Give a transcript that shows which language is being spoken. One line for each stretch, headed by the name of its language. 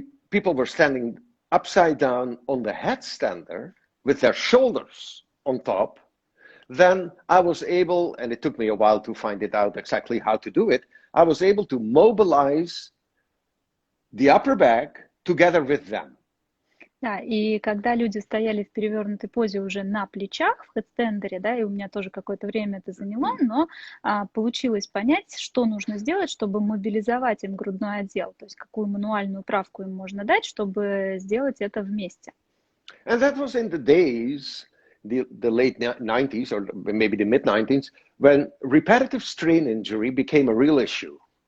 English: People were standing upside down on the headstander with their shoulders on top, then I was able, and it took me a while to find it out exactly how to do it, I was able to mobilize the upper back together with them.
Russian: Да, и когда люди стояли в перевернутой позе уже на плечах в хедстендере, да, и у меня тоже какое-то время это заняло, но получилось понять, что нужно сделать, чтобы мобилизовать им грудной отдел, то есть какую мануальную правку им можно дать, чтобы сделать это вместе.
English: And that was in the days, the late 90s or maybe the mid 90s, when repetitive strain injury became a real issue.